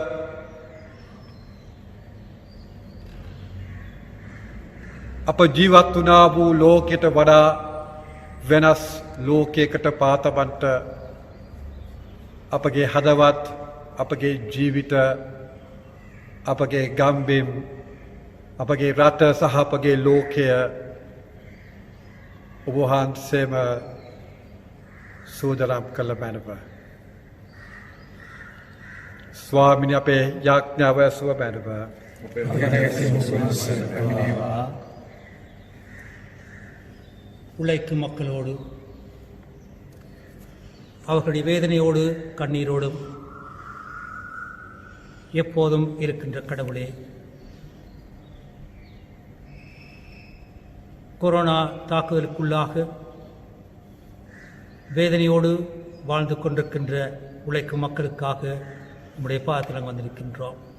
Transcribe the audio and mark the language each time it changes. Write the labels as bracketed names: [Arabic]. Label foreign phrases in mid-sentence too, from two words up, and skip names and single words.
[Sinhala] අප ජීවත් වුණා වූ ලෝකයට වඩා වෙනස් ලෝකයකට පාතබන්ට අපගේ හදවත් අපගේ ජීවිත අපගේ ගම්බිම් අපගේ රට සහ අපගේ ලෝකය ඔබ වහන්සේම සූදානම් කළ මැනව. ස්වාමිනී අපේ යාඥාව ඇසුව මැනව. [Tamil] உழைக்கும் மக்களோடு அவர்களுடைய வேதனையோடு கண்ணீரோடும் எப்போதும் இருக்கின்ற கடவுளே, கொரோனா தாக்குதலுக்குள்ளாக வேதனையோடு வாழ்ந்து கொண்டிருக்கின்ற உழைக்கும் மக்களுக்காக நம்முடைய பாதத்தில் வந்திருக்கின்றோம்.